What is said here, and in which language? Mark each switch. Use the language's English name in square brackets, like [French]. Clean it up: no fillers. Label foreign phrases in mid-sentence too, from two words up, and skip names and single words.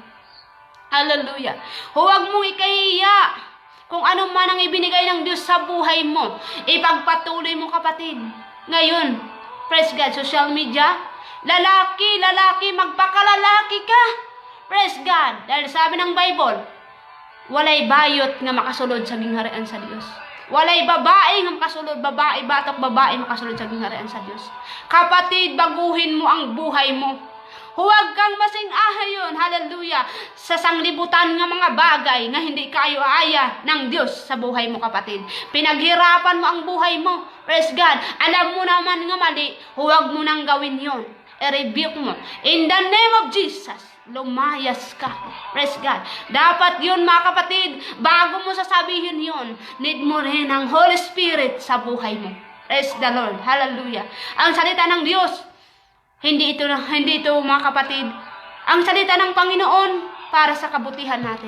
[Filipino] Hallelujah. Huwag mong ikahiya kung ano man ang ibinigay ng Diyos sa buhay mo. Ipagpatuloy mo kapatid. Ngayon, [English] praise God, social media, [Filipino] lalaki, magpakalalaki ka. [English] Praise God. [Filipino] Dahil sabi ng Bible, [Cebuano] walay bayot nga makasulod sa gingharian sa Diyos. Walay babae nga makasulod, batok babae makasulod sa gingharian sa Diyos. [Filipino] Kapatid, baguhin mo ang buhay mo. Huwag kang masing-ahayon, hallelujah, sa sanglibutan ng mga bagay nga hindi kayo aya ng Diyos sa buhay mo kapatid. Pinaghirapan mo ang buhay mo, [English] praise God. [Filipino] Alam mo naman nga mali, huwag mo nang gawin yon. I-rebuke mo. [English] In the name of Jesus, [Filipino] lumayas ka. [English] Praise God. [Filipino] Dapat yun mga kapatid, bago mo sasabihin yun, need mo rin ang [English] Holy Spirit [Filipino] sa buhay mo. [English] Praise the Lord. Hallelujah. [Filipino] Ang salita ng Diyos, hindi ito mga kapatid, ang salita ng Panginoon para sa kabutihan natin.